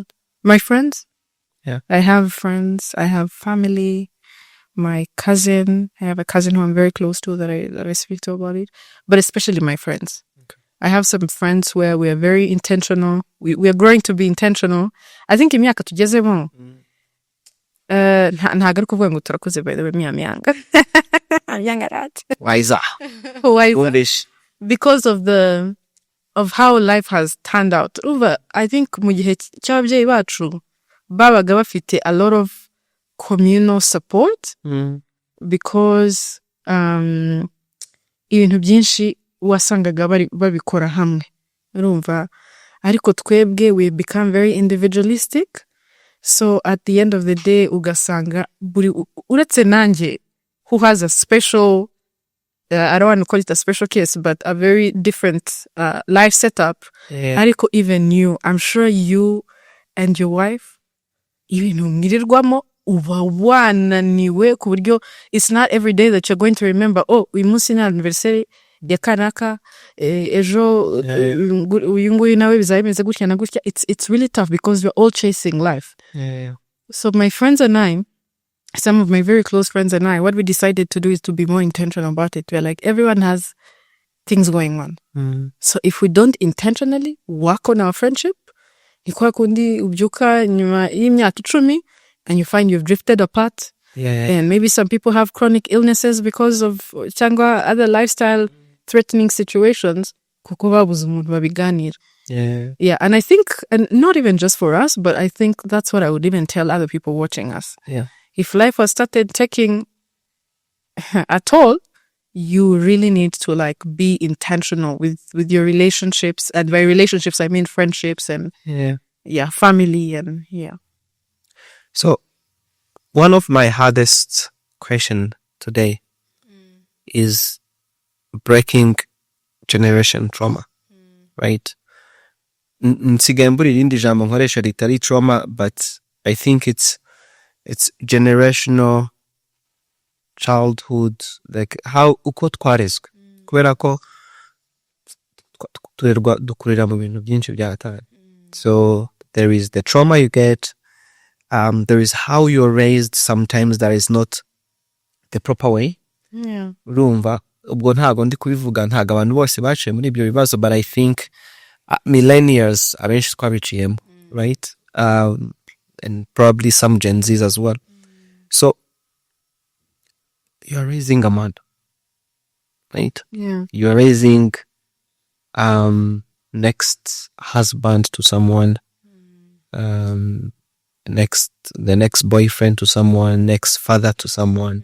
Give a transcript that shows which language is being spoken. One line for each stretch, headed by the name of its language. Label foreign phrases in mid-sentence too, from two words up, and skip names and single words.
English: My friends. Yeah. I have friends. I have family. My cousin. I have a cousin who I'm very close to that I speak to about it. But especially my friends. I have some friends where we are very intentional. We are growing to be intentional. I think
Kinyarwanda: imyaka tugezemo ntago ari kuvuga ngo turakuze
English: by the way I'm young. I'm young at that. Wiser. Why? Foolish. Because of how life has turned out. I think
Kinyarwanda: mu gihe cy'ababyeyi bacu babaga bafite
English: a lot of communal support because
Kinyarwanda: ibintu byinshi wasangaga babikora hamwe. Urumva, ariko twebwe
English: we become very individualistic. So at the end of the day
Kinyarwanda: ugasanga uretse nanjye
English: who has a special I don't want to call it a special case, but a very different life setup. Yeah. Ariko even you, I'm sure you and your wife,
Kinyarwanda: ibintu mwirirwamo uba wananiwe ku buryo
English: it's not every day that you're going to remember,
Kinyarwanda: uyu munsi ni anniversary ya kanaka, ejo uyu nguyu nawe bizaba bimeze gutya na gutya.
English: It's really tough because we're all chasing life. Yeah. So my friends and I, some of my very close friends and I, what we decided to do is to be more intentional about it. We're like, everyone has things going on. So if we don't intentionally work on our friendship,
Kinyarwanda: ni kwa kundi ubyuka nyuma y'imyaka 10
English: and you find you've drifted apart. Yeah. And maybe some people have chronic illnesses because of cyangwa other lifestyle threatening situations.
Kinyarwanda: Kuko babuze umuntu babiganira.
English: Yeah, and I think, and not even just for us, but I think that's what I would even tell other people watching us. Yeah. If life has started taking a toll, you really need to like be intentional with your relationships. And by relationships, I mean friendships and family and So one of my hardest question today is breaking generation trauma, right?
Kinyarwanda: Nsigaye mbura irindi jambo nkoresha ritari trauma,
English: but I think it's generational childhood, like how
Kinyarwanda: uko twarezwe kubera ko dukurira mu bintu byinshi byatari.
English: So there is the trauma you get, there is how you're raised sometimes that is not the proper way.
Kinyarwanda: Urumva, ubwo ntago ndi kubivuga, ntago abantu bose baciye muri ibyo bibazo,
English: but I think millennials
Kinyarwanda: abenshi twabiciyemo,
English: right? And probably some Gen Zs as well. So you're raising a man, right? Yeah. You're raising next husband to someone, the next boyfriend to someone, next father to someone.